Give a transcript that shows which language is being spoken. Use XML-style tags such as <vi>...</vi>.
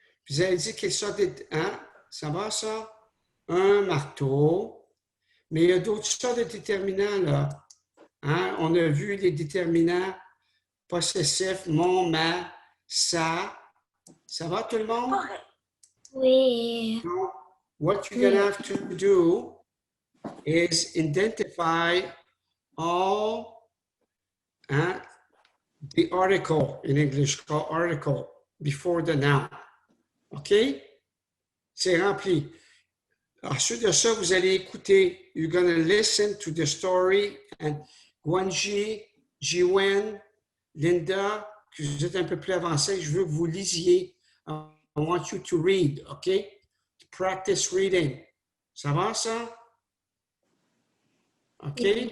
<fr>Vous allez dire quelle sorte de... Hein? Ça va, ça? Un marteau. Mais il y a d'autres sortes de déterminants, là. Hein? On a vu les déterminants possessifs, mon, ma, ça. Ça va tout le monde? Correct. Oui.</fr> <en>Donc, what you're gonna have to do is identify all the article in English called article before the noun.</en> <fr>OK? C'est rempli. Ensuite de ça, vous allez écouter.</fr> <en>You're going to listen to the story.</en> <fr>And Guanji, Jiwen, Linda, que vous êtes un peu plus avancés, je veux que vous lisiez.</fr> <en>I want you to read, OK? Practice reading.</en> <fr>Ça va, ça?</fr> <en>OK?</en>